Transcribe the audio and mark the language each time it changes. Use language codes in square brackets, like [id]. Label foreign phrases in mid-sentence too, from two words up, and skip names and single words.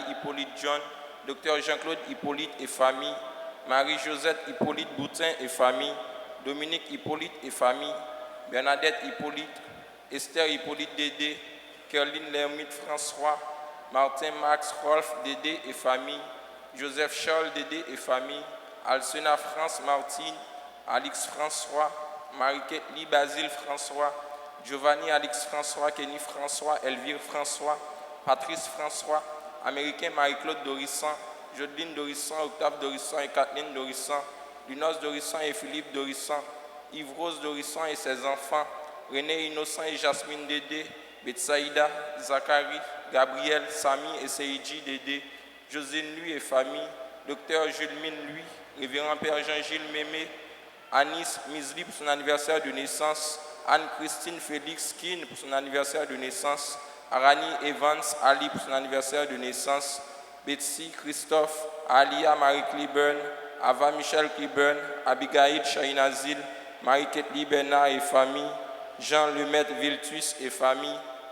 [fr] Hippolyte John, Dr Jean-Claude Hippolyte et famille, Marie-Josette Hippolyte Boutin et famille, Dominique Hippolyte et famille, Bernadette Hippolyte, Esther Hippolyte Dédé, Caroline Lermite François, Martin Max Rolf Dédé et famille, Joseph Charles Dédé et famille, Alcena France Martine, Alix François, Marie-Ketli Basile François, Giovanni Alix François, Kenny François, Elvire François, Patrice François, Américain Marie-Claude Dorissan, Jodeline Dorissan, Octave Dorissan et Kathleen Dorissan, Lunos Dorissan et Philippe Dorissan, Yves-Rose Dorissan et ses enfants, René Innocent et Jasmine Dédé, Betsaïda, Zachary, Gabriel, Samy et Seiji Dédé, Josine Lui et famille, Docteur Jules Mine Lui, Révérend Père Jean-Gilles Mémé, Anis Misli pour son anniversaire de naissance, Anne-Christine Félix Kin pour son anniversaire de naissance, Arani Evans Ali pour son anniversaire de naissance, Betsy Christophe, Alia Marie Cliburn, Ava Michel Cliburn, Abigail Chahinazil, Marie-Ketli Bernard et famille, Jean Lemaitre Viltus et famille,